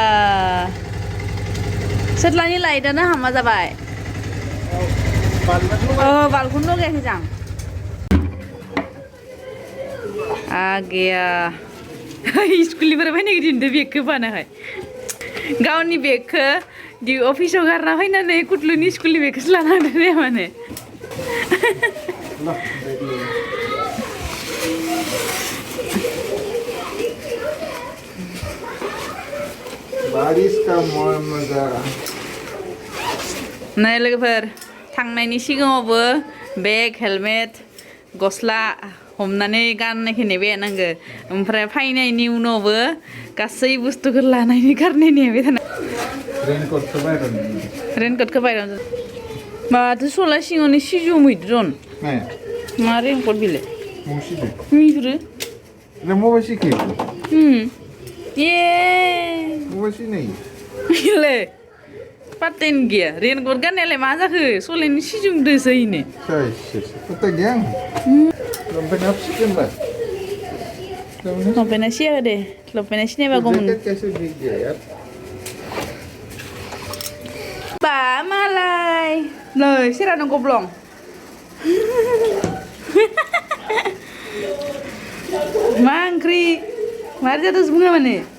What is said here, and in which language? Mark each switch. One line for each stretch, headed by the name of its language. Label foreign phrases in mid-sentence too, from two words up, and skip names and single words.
Bodo: सेटलानि लाइटानो हामा जाबाय बाल्बखौनो लगायाखै जां आगेया स्कुलनिफ्राय फैनाय दिनदो बेगखौ बानाहाय गावनि बेगखौ अफिसाव गारना फैनानै कुटलुनि स्कुलनि बेगखौसो लाना थांदों माने
Hindi: बारिश का मजा
Bodo: नै लोगोफोर थांनायनि सिगाङावबो बेग हेलमेट गस्ला हमनानै गाननायखौ नेबाय नांगो ओमफ्राय फैनायनि उनावबो गासै बुस्थुखौ लानायनि गारनाय नेबाय थानांगौ रेनकटखौ बायनानै माथो सला सिङावनो सिजौ मैद्रन मा रेनकट बिलाय मिफ्रु ये ले पाटेन गैया रेनकट गाननायालाय मा जाखो सलायनि सिजौदोसो इनो लंपेन्टआ सिया दे लंपेन्टआ सिनायबा गमोन बा मालाय नै सेरानो गब्लं मा ओंख्रि मार जादों बुङा माने